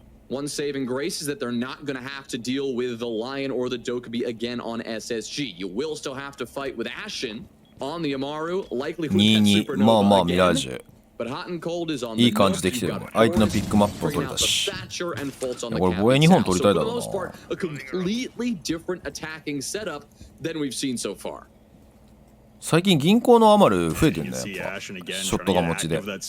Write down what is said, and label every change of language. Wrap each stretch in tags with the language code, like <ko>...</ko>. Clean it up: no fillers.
<en>One saving grace is that they're not going to have to deal with the Lion or the Dokkaebi again on SSG. You will still have to fight with Ashen on the Amaru, likely with Supernova</en> <ja>まあまあミラージュ</ja> <en>But Hot and Cold is on the</en> <ja>いい感じできてるね。相手のピックマップを取れたし。これ防衛日本取りたいだろうな。</ja> <en>A completely different attacking setup than we've seen so far.</en> <ja>最近銀行のアマル増えてるんだよ。やっぱショットが持ちで。</ja>